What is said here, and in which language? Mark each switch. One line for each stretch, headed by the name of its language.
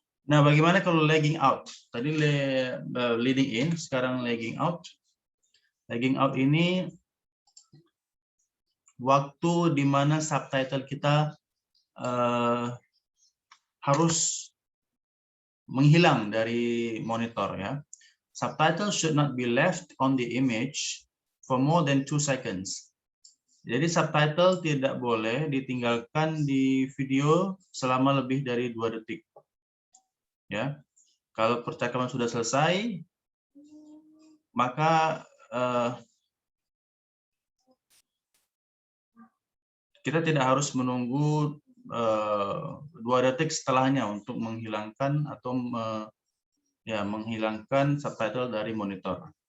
Indonesian: Nah, bagaimana kalau lagging out? Tadi leading in, sekarang lagging out. Lagging out ini waktu di mana subtitle kita harus menghilang dari monitor ya.
English: Subtitle should not be left on the image for more than 2 seconds.
Indonesian: Jadi subtitle tidak boleh ditinggalkan di video selama lebih dari 2 detik. Ya, kalau percakapan sudah selesai, maka kita tidak harus menunggu 2 detik setelahnya untuk menghilangkan atau menghilangkan subtitle dari monitor.